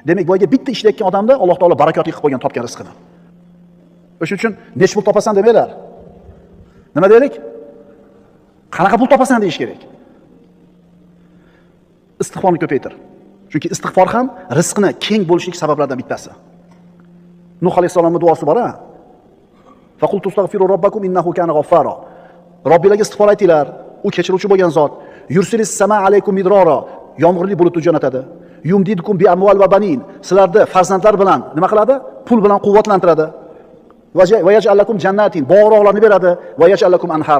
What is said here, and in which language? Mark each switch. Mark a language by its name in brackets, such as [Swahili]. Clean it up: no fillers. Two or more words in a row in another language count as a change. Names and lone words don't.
[Uzbek] Demak, boyga bitta ishlayotgan odamda Alloh taolo barakotli qilib qo'ygan topgan rizqini. O'shuning uchun necha pul topasan demanglar. Nima deylik? Qanaqa pul topasan deyish kerak. Istig'forni ko'paytir. Chunki istig'for ham rizqni keng bo'lishlik sabablaridan bittasi. Nuh alayhisolamning duosi bor-a? [Arabic] فقلت استغفروا ربكم إنه كان غفارا. [Uzbek] Robbilarga istig'for aytinglar, u kechiruvchi bo'lgan zot. [Arabic] يرسل السماء عليكم مدرارا. [Uzbek] Yomg'irli bulutni jo'natadi. [Arabic] يمددكم بأموال وبنين. [Uzbek] Sizlarni farzandlar bilan nima qiladi? Pul bilan quvvatlantiradi. [Arabic] ويجعل لكم جنات. [Uzbek] Bog'roqlarni beradi. [Arabic] ويجعل لكم أنهارا.